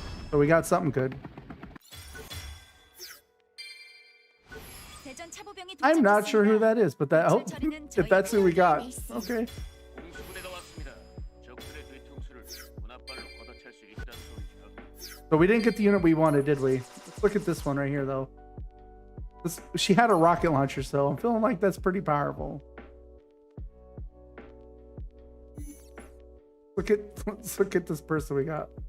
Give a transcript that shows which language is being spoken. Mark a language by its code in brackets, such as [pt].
[en] So we got something good. I'm not sure who that is, but that if that's who we got. Okay. [ko] 공수부대가 왔습니다. 적들의 뒤통수를 문앞발로 걷어찰 수 있다는 소리죠. [en] So we didn't get the unit we wanted, did we? Let's look at this one right here, though. She had a rocket launcher, so I'm feeling like that's pretty powerful. Let's look at this person we got.